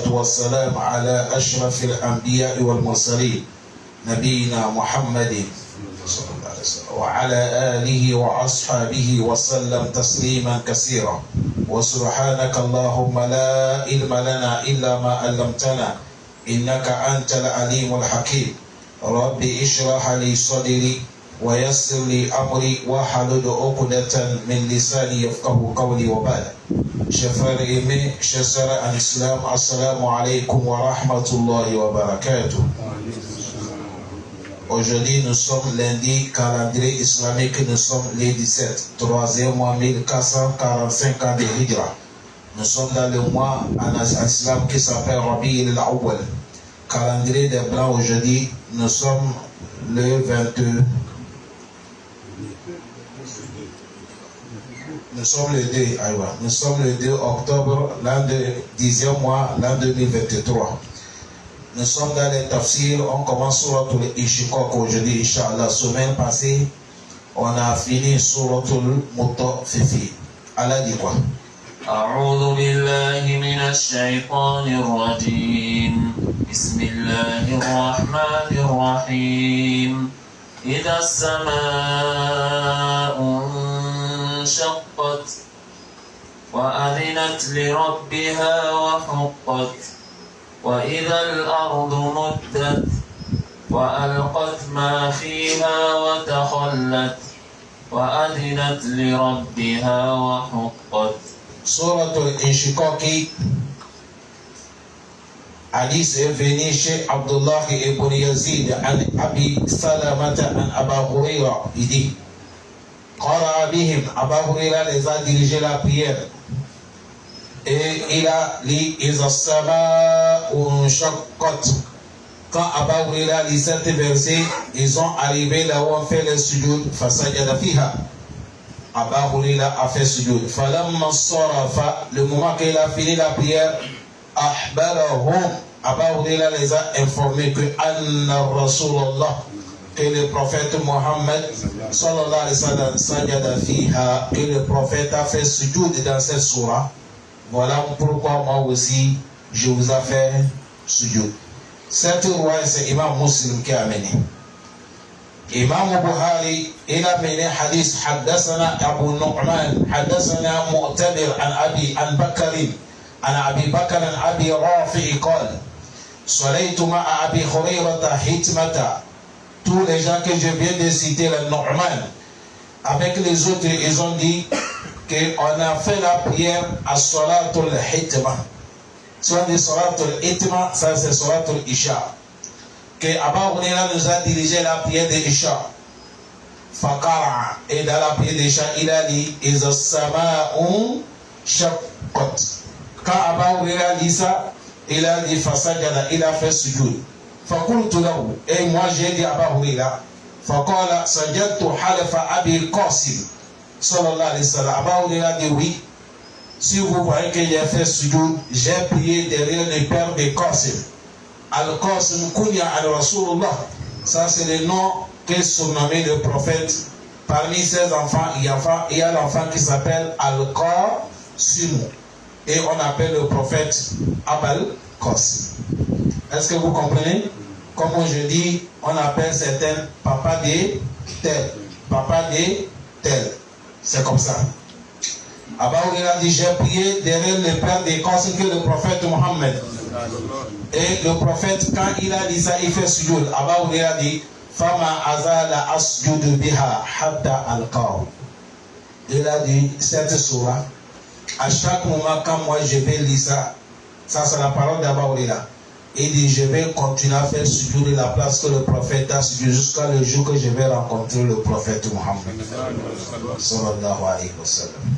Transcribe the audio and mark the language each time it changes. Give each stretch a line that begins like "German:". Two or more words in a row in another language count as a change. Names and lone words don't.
Arabic: والسلام على أشرف الأنبياء والمرسلين نبينا محمد صلى الله عليه وسلم وعلى آله وأصحابه وسلم تسليما كثيرا وسبحانك اللهم لا علم لنا إلا ما علمتنا إنك أنت العليم الحكيم رب اشرح لي صدري ويسر لي أمري واحلل عقدة من لساني يفقهوا قولي وبعد.
French: Chers frères aimés, chers sœurs en islam,
Arabic: السلام عليكم ورحمة الله وبركاته.
French: Aujourd'hui nous sommes lundi, calendrier islamique, nous sommes les 17, troisième mois 1445 ans de Hijra. Nous sommes dans le mois en islam qui s'appelle Rabi al-Awwal. Calendrier des blancs aujourd'hui, nous sommes le 22. Nous sommes le 2 octobre, l'an de 10e mois, l'an 2023. Nous sommes dans les tafsirs, on commence Suratul Inshiqaq aujourd'hui, Inch'Allah. Semaine passée, on a fini Suratul Mutaffifin. Allah dit quoi?
Arabic: أعوذ بالله من الشيطان الرجيم بسم الله الرحمن الرحيم إذا السماء انشقت وأذنت لربها وحقت وإذا الأرض مدت وألقت ما فيها وتخلت وأذنت لربها وحقت.
French: Suratul Inshiqaq. Hadith est venu chez Abdullah ibn Yazid an Abi Salamata an Aba Hurayra. Il dit
Arabic: قرأ بهم,
French: Aba Hurayra les a dirigé la prière et il a dit
Arabic: إذا السماء انشقت.
French: Quand Aba Hurayra lit cet verset, ils ont arrivé là où on fait le sujoud,
Arabic: فسجد فيها.
French: Aba Hurayra a fait sujoud.
Arabic: فلما صرف,
French: le moment qu'il a fini la prière, ahbarahum, Aba Hurayra les a informés que
Arabic: أن رسول الله,
French: que le prophète Mohammed
Arabic: صلى الله عليه وسلم سجد فيها,
French: que le prophète a fait sujoud dans cette surah. Voilà pourquoi moi aussi je vous ai fait sujoud. Cette roi, c'est Imam Muslim qui a amené.
Arabic: إمام بخاري إلى من حديث حدثنا أبو النعمان حدثنا مؤتمر عن بكر عن أبي بكر عن أبي رافع قال صليت مع أبي هريرة حتمة.
French: Tous les gens que je viens de citer, le Nu'man, avec les autres, ils ont dit qu'on a fait la prière à Salatul Hitma. Si on dit Salatul Hitma, ça c'est Salatul Isha. Que Aba Hurayra nous a dirigé la prière de Isha. Fakara, et dans la prière de Isha, il a dit
Arabic: إذا السماء شقت.
French: Quand Aba Hurayra dit ça, il a dit Fasajada, il a fait sujoud.
Arabic: فقلت له,
French: et moi j'ai dit Aba Hurayra,
Arabic: فقال سجدت خلف أبي القاسم صلى الله عليه وسلم.
French: Aba Hurayra dit oui. Si vous voyez que j'ai fait sujoud, j'ai prié derrière le père de Qasim.
Arabic: القاسم كنية الرسول الله.
French: Ça c'est le nom qu'est surnommé le prophète. Parmi ses enfants, il y a l'enfant qui s'appelle Al-Qasim. Et on appelle le prophète Abal Qasim. Est-ce que vous comprenez? Comme je dis, on appelle certains papa de tel. Papa de tel. C'est comme ça. Aba Hurayra dit, j'ai prié derrière le père de Qasim que le prophète Mohammed. Et le prophète, quand il a dit ça, il fait sujoud. Aba Hurayra dit
Arabic: فما أزال أسجد بها حتى ألقاه.
French: Il a dit cette surah, à chaque moment quand moi je vais lire ça, ça c'est la parole d'Aba Hurayra. Il dit je vais continuer à faire sujoud de la place que le prophète a sujoud jusqu'à le jour que je vais rencontrer le prophète Mohammed
Arabic: صلى الله عليه وسلم.